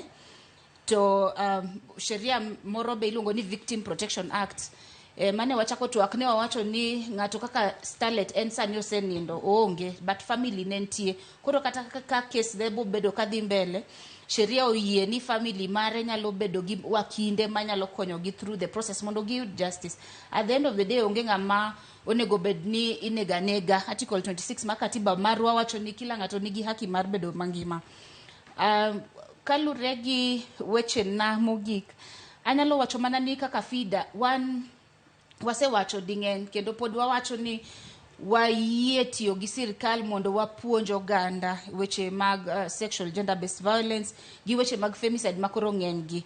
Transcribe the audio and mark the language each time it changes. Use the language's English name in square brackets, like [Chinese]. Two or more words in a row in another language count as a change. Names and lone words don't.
[Luo (Kenya and Tanzania)] To sheria moro be iluongo ni Victim Protection Act mane wachako twak ne wawacho ni ng'ato kaka starlet en sani osenindo oonge but family ne nitie. Koro kata ka case debo bedo kadhi mbele sheria oyie ni family mare nyalo bedo gi wakinde manyalo konyo gi [English] through the process [Luo (Kenya and Tanzania)] mondo gi justice. [English] At the end of the day [Luo (Kenya and Tanzania)] onge ng'ama onego bed ni inega. Article 26 ma katiba marwa wacho ni kila ng'ato nigi haki mar bedo mangima. Kalure gi weche na mogik anyalo wacho mana ni kaka FIDA wasewacho ding'eny kendo pod wawacho ni wayie tiyo gi sirkal mondo wapuonj oganda weche mag [English] sexual gender based violence [Luo (Kenya and Tanzania)] gi weche mag femicide makoro ng'eny gi.